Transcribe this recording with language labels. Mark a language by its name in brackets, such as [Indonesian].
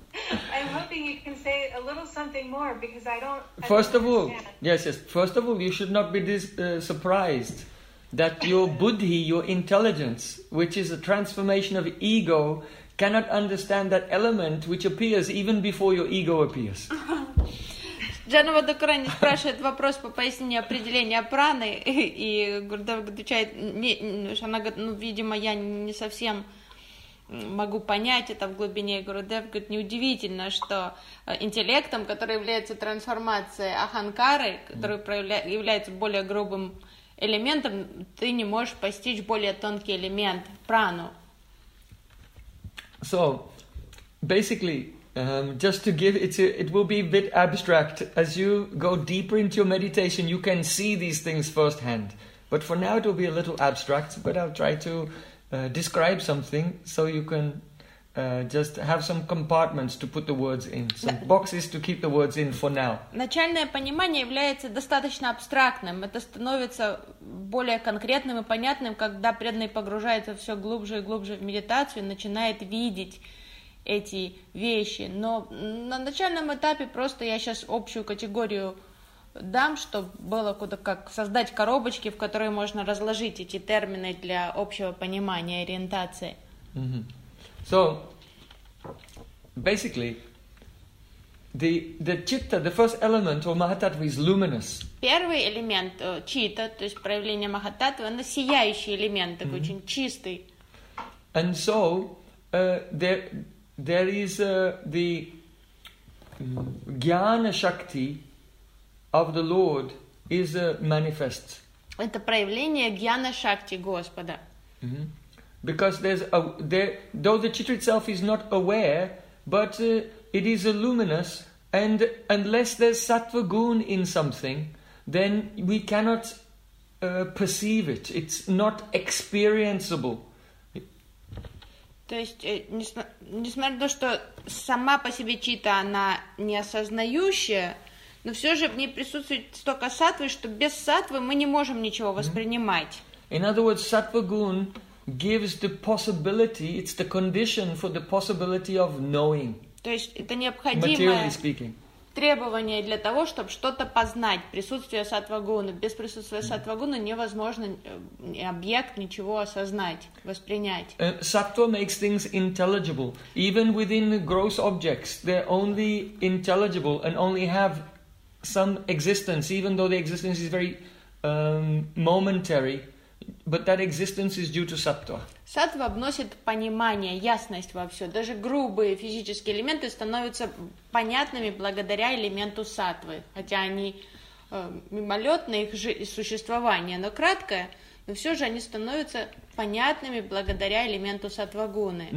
[English] I'm hoping you can say a little something more, because First of all, you should not be surprised that your buddhi, your intelligence, which is a transformation of ego, cannot understand that element which appears even before your ego appears. [Russian] Джанава Такурани спрашивает вопрос по пояснению определения праны, и Гурдев отвечает, она говорит, ну, видимо, я не совсем могу понять это в глубине. Гурудев говорит, неудивительно, что интеллектом, который является трансформацией аханкары, который является более грубым элементом, ты не можешь постичь более тонкий элемент, прану. [English] So, basically, just to give it, it will be a bit abstract. As you go deeper into your meditation, you can see these things firsthand. But for now, it will be a little abstract, but I'll try to describe something so you can just have some compartments to put the words in, some boxes to keep the words in for now. [Russian] Начальное понимание является достаточно абстрактным. Это становится более конкретным и понятным, когда преданный погружается все глубже и глубже в медитацию, начинает видеть эти вещи. Но на начальном этапе просто я сейчас общую категорию дам, чтобы было куда как создать коробочки, в которые можно разложить эти термины для общего понимания ориентации. Mm-hmm. [English] So, basically, the chitta, the first element of mahatattva is luminous. [Russian] Первый элемент чита, то есть проявление махататвы, оно сияющий элемент, такой mm-hmm. очень чистый. [English] And so, there is the jnana shakti of the Lord is a manifest. [Russian] Это проявление гьяна шакти Господа. Mm-hmm. [English] Because though the chitta itself is not aware, but it is luminous, and unless there's sattva gun in something, then we cannot perceive it. It's not experienceable. [Russian] То есть, несмотря на то, что сама по себе чита, она неосознающая, но все же в ней присутствует столько сатвы, что без сатвы мы не можем ничего воспринимать. [English] In other words, sattva-gun gives the possibility, it's the condition for the possibility of knowing. [Russian] То есть, это необходимое требование для того, чтобы что-то познать. Присутствие сатва-гуна. Без присутствия сатва-гуна невозможно объект ничего осознать, воспринять. [English] Sattva makes things intelligible. Even within gross objects, they're only intelligible and only have some existence, even though the existence is very momentary. But that existence is due to sattva. [Russian] Сатва вносит понимание, ясность во все. Даже грубые физические элементы становятся понятными благодаря элементу сатвы. Хотя они мимолетные, их существование, но краткое, но все же они становятся понятными благодаря элементу сатвагуны.